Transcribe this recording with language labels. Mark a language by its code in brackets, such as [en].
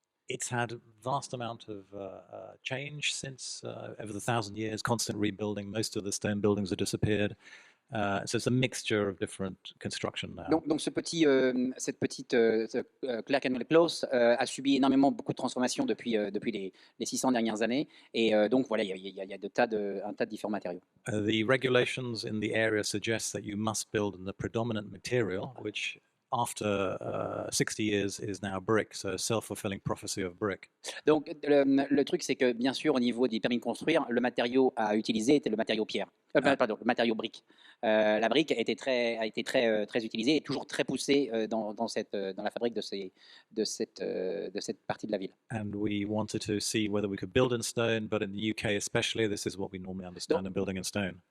[en] It's had a vast amount of change since over the 1,000 years, constant rebuilding. Most of the stone buildings have disappeared. So it's a mixture of different construction now. [fr] Donc cette petite Clerkenwell Close a subi beaucoup de transformations depuis les 600 dernières années. Et donc voilà, il y a un tas de différents matériaux. [en] The regulations in the area suggest that you must build in the predominant material, which after 60 years is now brick, so self-fulfilling prophecy of brick. [fr] Donc le truc, c'est que bien sûr, au niveau des permis de construire, le matériau à utiliser était le matériau pierre. Pardon, le matériau brique. La brique a été très utilisée et toujours très poussée dans la fabrique de cette partie de la ville. [en] And we wanted to see whether we could build in stone, but in the UK especially, this is what we normally understand in building in stone.